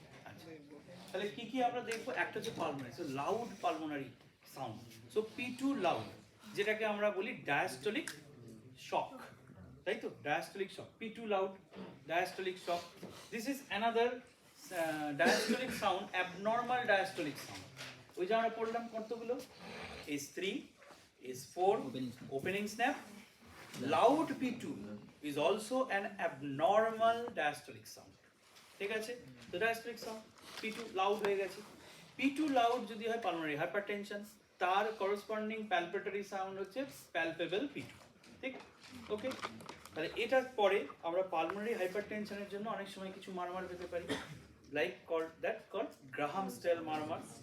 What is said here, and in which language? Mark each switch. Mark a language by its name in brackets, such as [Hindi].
[Bangla] আচ্ছা, তাহলে কি কি আমরা দেখবো? একটা হচ্ছে pulmonary, so loud pulmonary sound, so P2 loud, যেটাকে আমরা বলি ডায়াস্টলিক শক, তাই তো? Diastolic shock, P2 loud, diastolic shock. [English] this is another diastolic sound, [Bangla] abnormal diastolic sound. ওই যে আমরা পড়লাম কতগুলো, S3, S4, opening snap. [English] Loud P2 is also an abnormal diastolic sound, [Bangla] ঠিক আছে? তো diastolic sound P2 লাউড হয়ে গেছে। P2 লাউড যদি হয় পালমোনারি হাইপারটেনশন, তার করসপন্ডিং প্যালপেটরি সাউন্ড হচ্ছে প্যালপেবল P2, ঠিক? ওকে, তাহলে এটার পরে আমরা পালমোনারি হাইপারটেনশনের জন্য অনেক সময় কিছু মারমার পেতে পারি, লাইক কল্ড গ্রাহাম স্টাইল মারমার।